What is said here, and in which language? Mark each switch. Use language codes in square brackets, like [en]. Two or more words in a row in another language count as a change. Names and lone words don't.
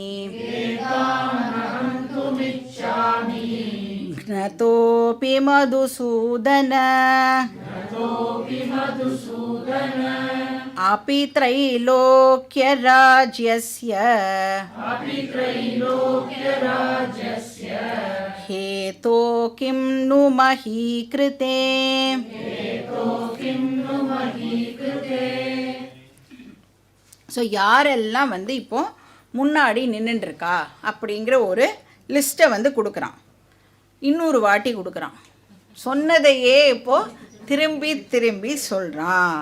[sa] घ्नतोऽपि मधुसूदन अपि त्रैलोक्यराज्यस्य हेतो किं नु महीकृते. [ta] ஸோ யாரெல்லாம் வந்து இப்போது முன்னாடி நின்றுட்டுருக்கா அப்படிங்கிற ஒரு லிஸ்ட்டை வந்து கொடுக்குறான். இன்னொரு வாட்டி கொடுக்குறான். சொன்னதையே இப்போது திரும்பி திரும்பி சொல்கிறான்.